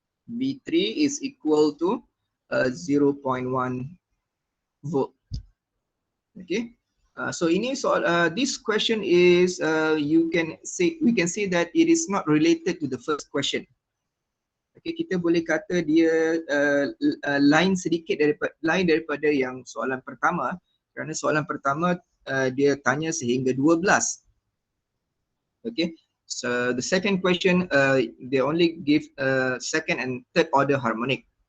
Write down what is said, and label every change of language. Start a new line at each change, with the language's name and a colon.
English: V3 is equal to 0.1 volt. Okay. So
Malay: ini soal,
English: this question is we can say that it is not related to the first question.
Malay: Okay, kita boleh kata dia lain sedikit daripada yang soalan pertama, kerana soalan pertama dia tanya sehingga 12.
English: Okay, so the second question they only give second and third order harmonic.